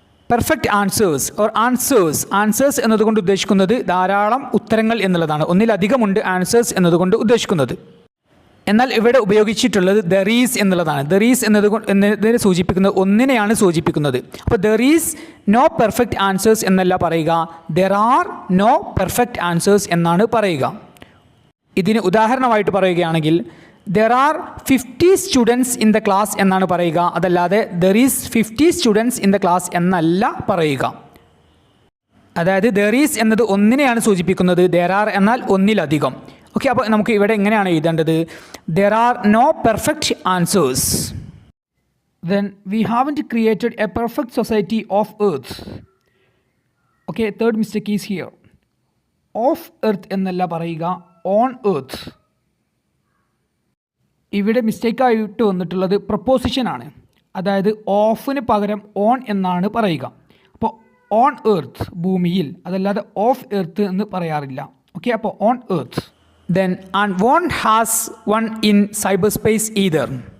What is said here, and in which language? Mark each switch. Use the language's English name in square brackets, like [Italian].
[English] Perfect answers or answers [Malayalam] എന്നതുകൊണ്ട് ഉദ്ദേശിക്കുന്നത് ധാരാളം ഉത്തരങ്ങൾ എന്നുള്ളതാണ്. ഒന്നിലധികമുണ്ട് ആൻസേഴ്സ് എന്നതുകൊണ്ട് ഉദ്ദേശിക്കുന്നത്. എന്നാൽ ഇവിടെ ഉപയോഗിച്ചിട്ടുള്ളത് [English] there is [Malayalam] എന്നുള്ളതാണ്. [English] there is [Malayalam] എന്നതിനെ സൂചിപ്പിക്കുന്നത് ഒന്നിനെയാണ് സൂചിപ്പിക്കുന്നത്. അപ്പോൾ [English] there is no perfect answers [Malayalam] എന്നല്ല പറയുക, [English] there are no perfect answers [Malayalam] എന്നാണ് പറയുക. ഇതിന് ഉദാഹരണമായിട്ട് പറയുകയാണെങ്കിൽ [English] there are 50 students in the class [Malayalam] എന്നാണ് പറയുക, അതല്ലാതെ [English] there is 50 students in the class [Malayalam] എന്നല്ല പറയുക. അതായത് [English] there is [Malayalam] എന്നത് ഒന്നിനെയാണ് സൂചിപ്പിക്കുന്നത്, [English] there are [Malayalam] എന്നാൽ ഒന്നിലധികം. ഓക്കെ, അപ്പോൾ നമുക്ക് ഇവിടെ എങ്ങനെയാണ് എഴുതേണ്ടത്? [English] there are no perfect answers. Then we haven't created a perfect society of earth. Okay, third mistake is here. Of earth [Malayalam] എന്നല്ല പറയുക, [English] on earth. [Malayalam] ഇവിടെ മിസ്റ്റേക്കായിട്ട് വന്നിട്ടുള്ളത് പ്രപ്പോസിഷനാണ്. അതായത് ഓഫിന് പകരം ഓൺ എന്നാണ് പറയുക. അപ്പോൾ ഓൺ എർത്ത് ഭൂമിയിൽ, അതല്ലാതെ ഓഫ് എർത്ത് എന്ന് പറയാറില്ല. ഓക്കെ, അപ്പോൾ [English] On earth. Then and won't has one in cyber space ether.